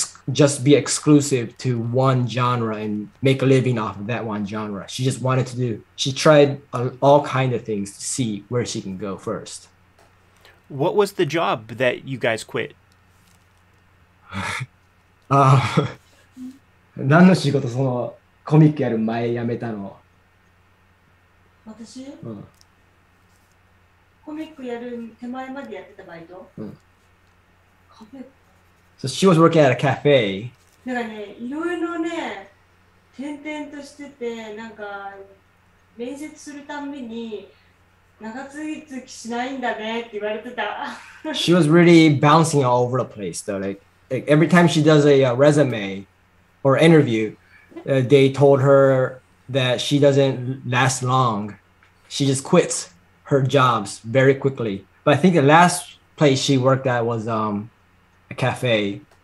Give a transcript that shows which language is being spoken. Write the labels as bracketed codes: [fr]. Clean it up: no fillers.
[en] just be exclusive to one genre and make a living off of that one genre. She just wanted to do. She tried all kind of things to see where she can go first. What was the job that you guys quit? [ja] 何の仕事そのコミックやる前辞めたの？私、コミックやる手前までやってたバイト、カフェ [en] So she was working at a cafe. [ja] だからね、いろいろね、転々としてて、なんか面接するたんびに長続きしないんだねって言われてた。 [en] She was really bouncing all over the place though. Like every time she does a resume or interview, they told her that she doesn't last long. She just quits her jobs very quickly. But I think the last place she worked at was a cafe.